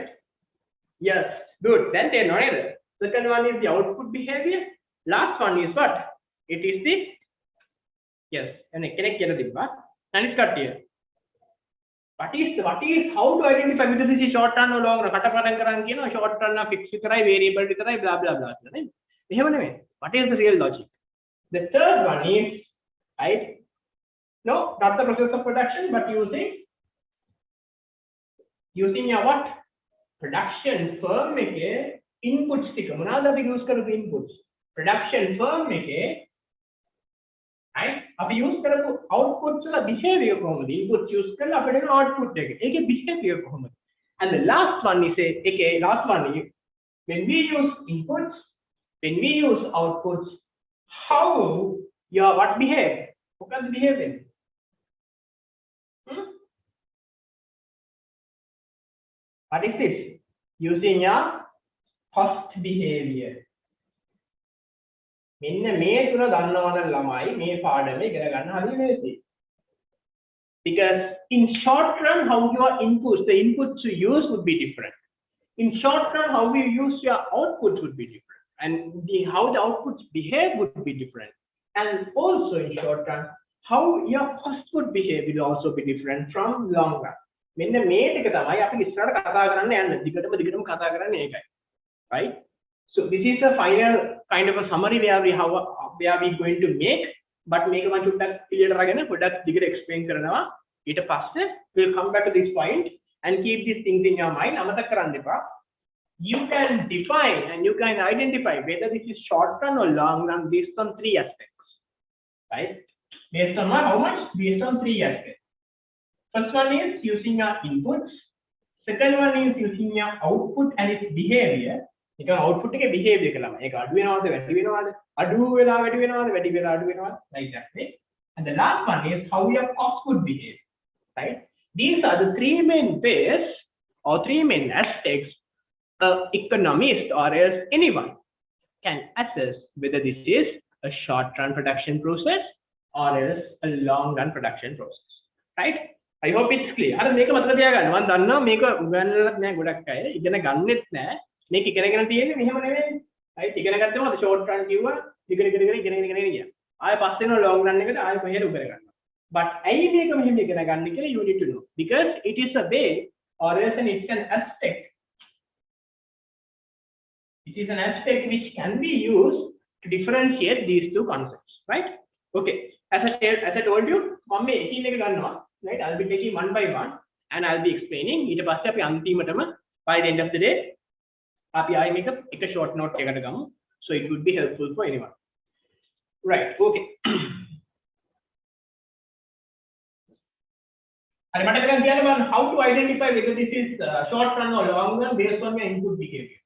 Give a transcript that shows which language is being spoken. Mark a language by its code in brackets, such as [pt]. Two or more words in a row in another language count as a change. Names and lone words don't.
[en] Yes, good. Then they know either. Second one is the output behavior. Last one is what? It is the yes. And connect here. And it's cut here. What is how to identify whether this is short run or long run? [si] කටපාඩම් කරන් කියනවා [en] short run [si] නම් fix විතරයි variable විතරයි [en] blah blah blah [si] කියලා නේ. එහෙම නෙමෙයි. [en] What is the real logic? The third one is right. No, not the process of production, but using your what? Production firm [si] එකේ inputs ටික මොනවාද අපි use කරපු inputs? [en] Production firm [si] එකේ right අපි use කරපු outputs වල behavior කොහොමද? [en] inputs use [si] කරලා අපිට එන output එක. ඒකේ behavior කොහොමද? [en] And the last one is when we use inputs, when we use outputs, how your what behave? What behavior? What is this? Using your first behavior. [si] මෙන්න මේ තුන දන්නවනම් ළමයි මේ පාඩම ඉගෙන ගන්න හරිය ලේසියි. [en] Because in short run how your inputs, the inputs you use would be different. In short run how you use your outputs would be different, and how the outputs behave would be different. And also in short run how your cost would behave will also be different from long run. [si] මෙන්න මේ ටික තමයි අපි ඉස්සරහට කතා කරන්න යන්නේ. දිගටම කතා කරන්නේ ඒකයි. [en] Right? So this is the final kind of a summary where we going to make, but [si] මේක මම චුට්ටක් clear කරගෙන පොඩ්ඩක් දිගට explain කරනවා. ඊට පස්සේ [en] we'll come back to this point and keep these things in your mind. [si] අමතක කරන්න එපා. [en] You can define and you can identify whether this is short run or long run based on three aspects. Right? Based on what? How much? Based on three aspects. First one is using your inputs. Second one is using your output and its behavior. [si] ඒක output එකේ behavior එක ළමයි. ඒක අඩු වෙනවද වැඩි වෙනවද? අඩු වෙලා වැඩි වෙනවද? වැඩි වෙලා අඩු වෙනවද? [en] Like that. And the last one is how your cost would behave. Right? These are the three main ways or three main aspects an economist or else anyone can assess whether this is a short run production process or else a long run production process. Right? I hope it's clear. [si] අර මේක මතක තියාගන්න. මම දන්නවා මේක උගන්වලා නෑ ගොඩක් අය. ඉගෙන ගන්නෙත් නෑ. මේක ඉගෙනගෙන තියෙන්නේ මෙහෙම නෙවෙයි. right? ඉගෙන ගත්තම අද [en] short run [si] කිව්වා ඉගෙන ගියා. ආයෙ පස්සේ යන [en] long run [si] එකට ආයෙ කොහෙද උගර ගන්නවා. But ඇයි මේක මෙහෙම ඉගෙන ගන්න කියලා [en] you need to know. Because it is a way or else it's an aspect. It is an aspect which can be used to differentiate these two concepts. Right? Okay. As I told you, [si] මම මේ එකින් එක ගන්නවා. [en] Right? I'll be taking one by one and I'll be explaining. [si] ඊට පස්සේ අපි අන්තිමටම [en] by the end of the day [si] අපි ආයෙ මේක එක [en] short note [si] එකකට ගමු. [en] So it would be helpful for anyone. Right? Okay. [si] හරි මට දැන් කියන්න බලන්න [en] how to identify whether this is short run or long run based on your input behavior.